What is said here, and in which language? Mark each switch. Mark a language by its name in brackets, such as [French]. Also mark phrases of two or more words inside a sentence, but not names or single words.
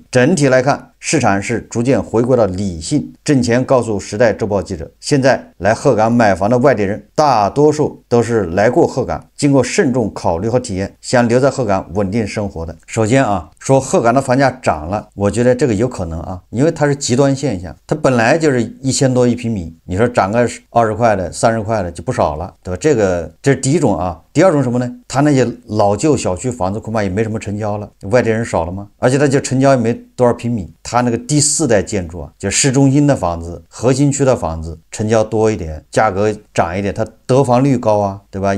[Chinese] 整體來看，市場是逐漸回歸到理性。掙錢告訴時代週報記者，現在來鶴崗買房的外地人大多數都是來過鶴崗，經過慎重考慮和體驗，想留在鶴崗穩定生活的。首先啊，說鶴崗的房價漲了，我覺得這個有可能啊，因為它是極端現象，它本來就是1000多一平米，你說漲個20塊的、30塊的就不少了，對吧？這是第一種啊。第二種什麼呢？它那些老舊小區房子恐怕也沒什麼成交了，外地人少了嗎？而且它就成交也沒多少平米，它那個第4代建築啊，就市中心的房子、核心區的房子成交多一點，價格漲一點，它得房率高啊，對吧？